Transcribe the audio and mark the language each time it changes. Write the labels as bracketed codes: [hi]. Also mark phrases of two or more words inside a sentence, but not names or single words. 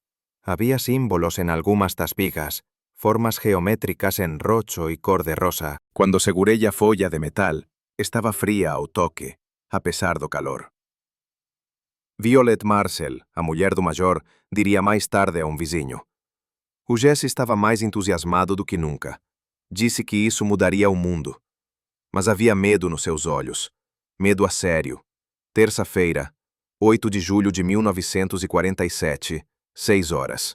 [gl] Había símbolos en algunhas das vigas, formas geométricas en rocho e cor de rosa. Cuando segurei a folla de metal, estaba fría ao toque, a pesar do calor». Violet Marcel, a muller do maior, diría máis tarde a un vizinho. [pt] O Jesse estava mais entusiasmado do que nunca. Disse que isso mudaria o mundo. Mas havia medo nos seus olhos. Medo a sério. Terça-feira, 8 de julho de 1947, 6 horas.